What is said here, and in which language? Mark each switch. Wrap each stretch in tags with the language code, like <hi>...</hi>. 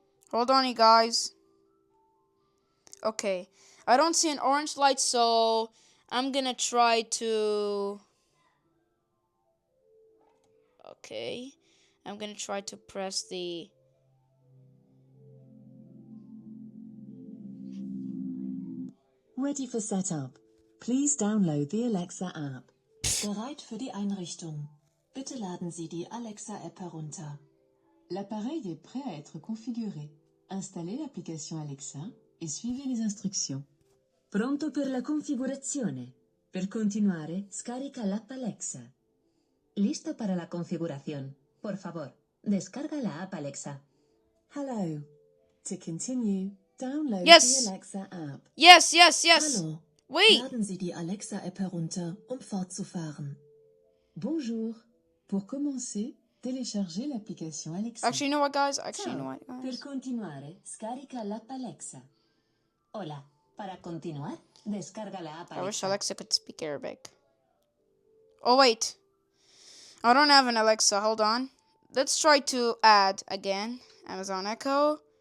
<en>Hold on, you guys. Okay, I don't see an orange light, so I'm gonna try to... Okay, I'm gonna try to press the... Ready for setup. Please download the Alexa app.</en> <de>Bereit für die Einrichtung. Bitte laden Sie die Alexa-App herunter.</de> <fr>L'appareil est prêt à être configuré. Installez l'application Alexa et suivez les instructions.</fr> <it>Pronto per la configurazione. Per continuare, scarica l'app Alexa.</it> <es>Listo para la configuración. Por favor, descarga la app Alexa.</es> <en>Hello. To continue, download Yes. the Alexa app. Yes.</en> <de>Hallo.</de> <en>Wait.</en> <de>Laden Sie die Alexa-App herunter, fortzufahren.</de> <fr>Bonjour. Pour commencer, téléchargez l'application Alexa.</fr> <en>Actually, you know what, guys?</en> <it>Per continuare, scarica l'app Alexa.</it> <es>Hola. Para continuar, descarga la app</es> <en>I wish Alexa. Alexa could speak Arabic. Oh, wait. I don't have an Alexa. Hold on. Let's try to add again. Amazon Echo.</en>